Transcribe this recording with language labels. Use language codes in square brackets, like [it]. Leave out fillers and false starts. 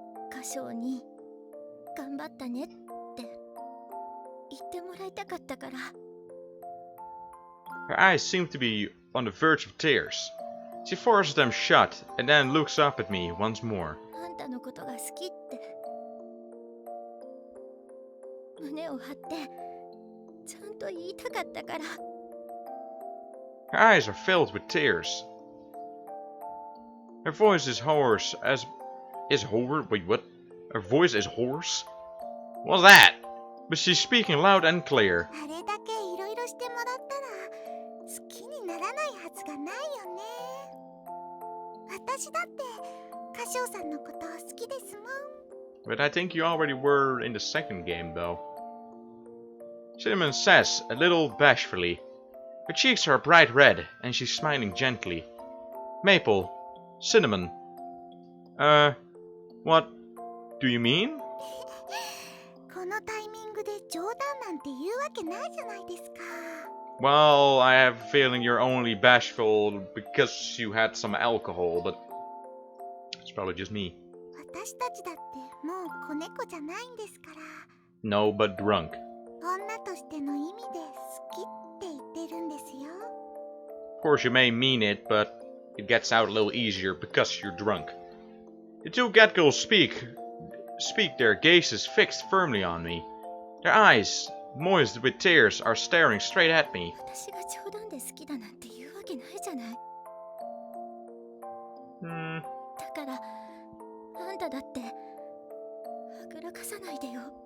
[ja] 歌唱に頑張ったねって言ってもらいたかったから。 [en] Her eyes seem to be on the verge of tears. She forces them shut and then looks up at me once more. [ja] あんたのことが好きって胸を張ってちゃんと言いたかったから。 [en] Her eyes are filled with tears. Her voice is hoarse as... Wait, what? Her voice is hoarse? What's that? But she's speaking loud and clear. [ja] あれだけいろいろしてもらったら好きにならないはずがないよね。私だって歌唱さんのこと好きですもん。 [en] But I think you already were in the second game, though. Cinnamon says, a little bashfully. Her cheeks are bright red, and she's smiling gently. Maple, Cinnamon. What do you mean? [ja] このタイミングで冗談なんて言うわけないじゃないですか。 [en] Well, I have a feeling you're only bashful because you had some alcohol, but it's probably just me. [ja] 私たちだってもう子猫じゃないんですから。 [en] No, but drunk. [ja] 女としての意味で好きって言ってるんですよ。 [en] Of course, you may mean it, but it gets out a little easier because you're drunk. The two Gatgulls speak, their gazes fixed firmly on me. Their eyes, moist with tears, are staring straight at me. [ja] 私が冗談で好きだなんて言うわけないじゃない。だからあんただってはぐらかさないでよ。